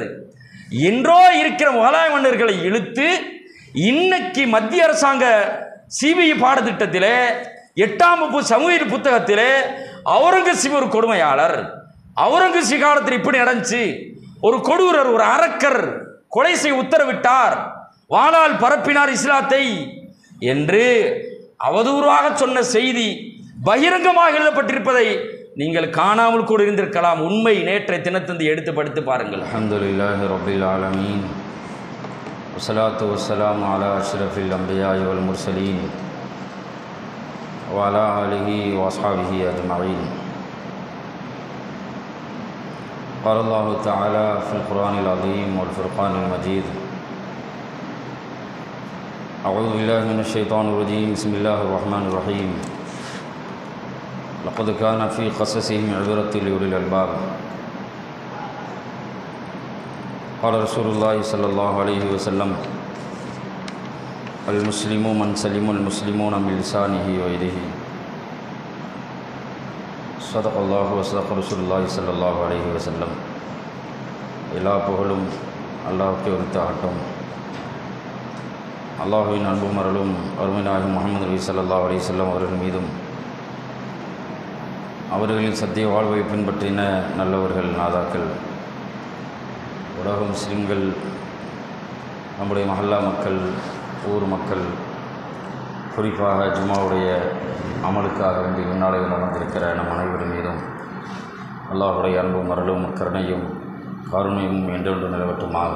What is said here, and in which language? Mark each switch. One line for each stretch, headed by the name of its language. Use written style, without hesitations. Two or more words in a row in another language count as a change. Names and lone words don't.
Tamil: என்றோ இருக்கிற முகலாய மன்னர்களை இழுத்து இன்னைக்கு மத்திய அரசாங்க சிபிஐ பாடத்திட்டத்திலே 8ஆம் வகுப்பு சமூக புத்தகத்திலே அவுரங்கசீப் ஒரு கொடுமையாளர், அவுரங்கசீப் காலத்தில் இப்படி நடந்துச்சு, ஒரு கொடூரர், ஒரு அரக்கர் கொலை செய்ய உத்தரவிட்டார், வாளால் பரப்பினார் இஸ்லாத்தை என்று அவதூறாக சொன்ன செய்தி பகிரங்கமாக எழுதப்பட்டிருப்பதை நீங்கள் காணாமல் கூட இருந்திருக்கலாம். உண்மை நேற்றைய தினத்தந்தி எடுத்து படித்து பாருங்கள்.
Arabic: الحمد لله رب العالمين والصلاة والسلام على أشرف الأنبياء والمرسلين وعلى آله وأصحابه أجمعين. قال الله تعالى في القرآن العظيم والفرقان المجيد أعوذ بالله من الشيطان الرجيم بسم الله الرحمن الرحيم لقد كان في قصصهم عبرة لأولي الألباب قال رسول الله صلى الله عليه وسلم المسلم من سلم المسلمون من لسانه ويده صدق الله وصدق رسول الله صلى الله عليه وسلم.
Tamil: எல்லா புகழும் அல்லாஹ்வுக்கே உரித்தாகட்டும். அல்லாஹ்வின் அன்பும் அருளும் அருமை நாயகம் முஹம்மது நபி
Arabic: صلى الله عليه وسلم
Tamil: அவர்கள் மீதும் அவர்களின் சத்திய வாழ்வை பின்பற்றின நல்லவர்கள் நாதாக்கள், உலக முஸ்லிம்கள், நம்முடைய மஹல்லா மக்கள், ஊர் மக்கள், குறிப்பாக ஜும்மாவுடைய அமலுக்காக வேண்டி முன்னாடி நடந்திருக்கிற நம் அனைவரின் மீதும் அல்லாஹ்வுடைய அன்பும் அருளும் கருணையும் கருணையும் என்றென்று நிலவட்டுமாக.